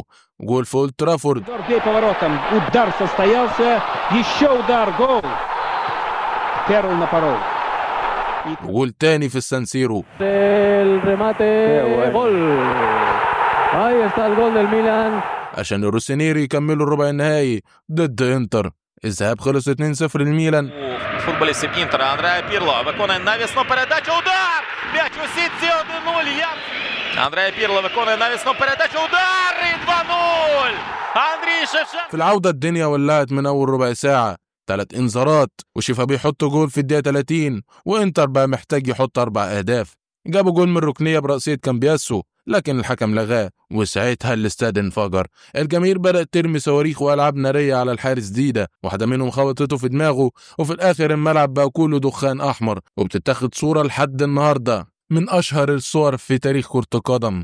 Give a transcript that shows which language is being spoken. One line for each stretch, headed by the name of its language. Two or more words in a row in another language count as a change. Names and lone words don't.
Arabic: جول في اولد ترافورد، وجول تاني في السانسيرو. عشان الروسينيري يكملوا الربع النهائي ضد انتر. الذهاب خلص 2-0 للميلان.
Ukrainian: Футболістів Інтера Андреа Пірло виконує навісну передачу. Удар! М'яч у сітці 1-0. Андреа Пірло виконує навісну передачу. Удар! І 2-0. Андрій Шевченко.
Arabic: في العودة الدنيا ولعت من أول ربع ساعة، 3 إنذارات وشيفا بيحط جول في الدقيقة 30، وإنتر بقى محتاج يحط 4 أهداف. جابوا جول من ركنية برأسية كامبياسو، لكن الحكم لغاه، وساعتها الاستاد انفجر. الجماهير بدأت ترمي صواريخ وألعاب نارية على الحارس ديدا، واحدة منهم خبطته في دماغه، وفي الآخر الملعب بقى كله دخان أحمر، وبتتاخد صورة لحد النهاردة من أشهر الصور في تاريخ كرة القدم.